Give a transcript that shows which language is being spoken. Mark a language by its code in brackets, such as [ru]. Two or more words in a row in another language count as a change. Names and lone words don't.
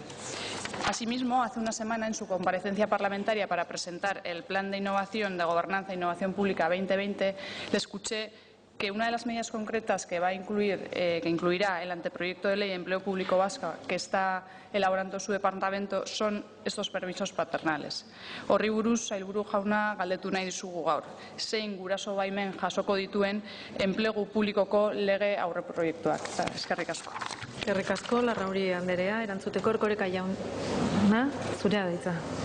[es] Asimismo, hace 1 semana, en su comparecencia parlamentaria para presentar el Plan de Innovación de Gobernanza e Innovación Pública 2020, le escuché que una de las medidas concretas que incluirá el anteproyecto de ley de empleo público vasco que está elaborando su departamento son estos permisos paternales. [eu] Horri buruz, sailburu jauna, galdetu nahi dizugu gaur. Zein guraso baimen jasoko dituen enplegu publikoko lege aurreproiektuak. Eskerrik asko. Eskerrik asko, Larrauri Anderea. Erantzuteko Erkoreka jauna, zurea da hitza.